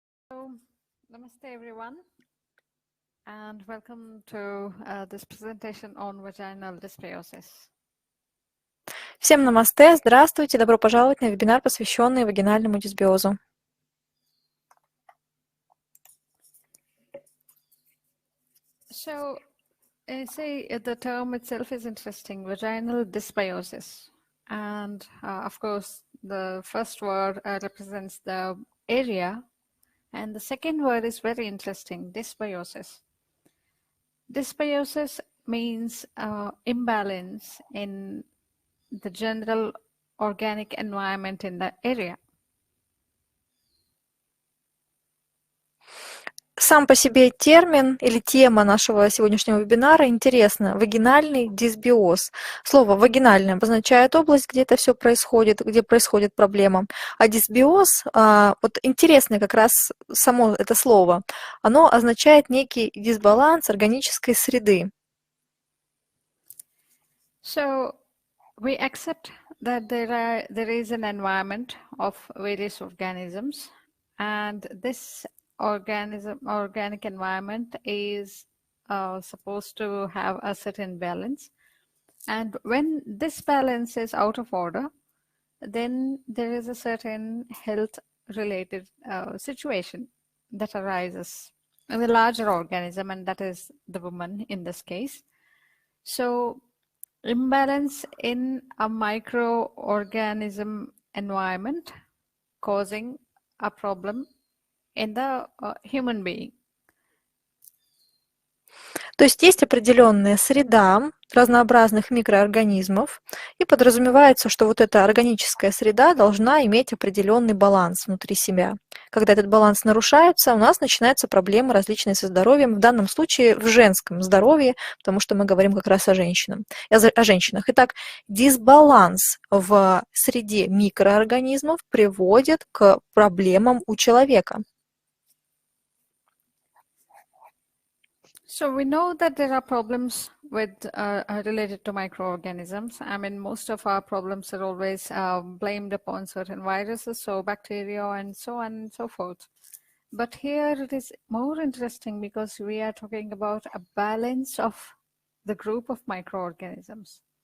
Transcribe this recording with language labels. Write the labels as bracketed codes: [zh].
[en] So, namaste everyone, and welcome to this presentation on vaginal dysbiosis. Всем намасте, здравствуйте, добро пожаловать на вебинар, посвященный вагинальному дисбиозу. So, say the term itself is interesting, vaginal dysbiosis. And of course, the first word represents the area, and the second word is very interesting, dysbiosis. Dysbiosis means imbalance in the general organic environment in the area. [ru] Сам по себе термин или тема нашего сегодняшнего вебинара интересна. Вагинальный дисбиоз. Слово «вагинальный» обозначает область, где это все происходит, где происходит проблема. А дисбиоз, вот интересное как раз само это слово, оно означает некий дисбаланс органической среды. [en] So, we accept that there is an environment of various organisms, and this organic environment is supposed to have a certain balance. And when this balance is out of order, then there is a certain health-related situation that arises in the larger organism, and that is the woman in this case. So, imbalance in a microorganism environment causing a problem in the human being. [ru] То есть есть определенная среда разнообразных микроорганизмов, и подразумевается, что вот эта органическая среда должна иметь определенный баланс внутри себя. Когда этот баланс нарушается, у нас начинаются проблемы различные со здоровьем, в данном случае в женском здоровье, потому что мы говорим как раз о женщинах. Итак, дисбаланс в среде микроорганизмов приводит к проблемам у человека. [en] So we know that there are problems with related to microorganisms. I mean, most of our problems are always blamed upon certain viruses, so bacteria and so on and so forth. But here it is more interesting because we are talking about a balance of the group of microorganisms.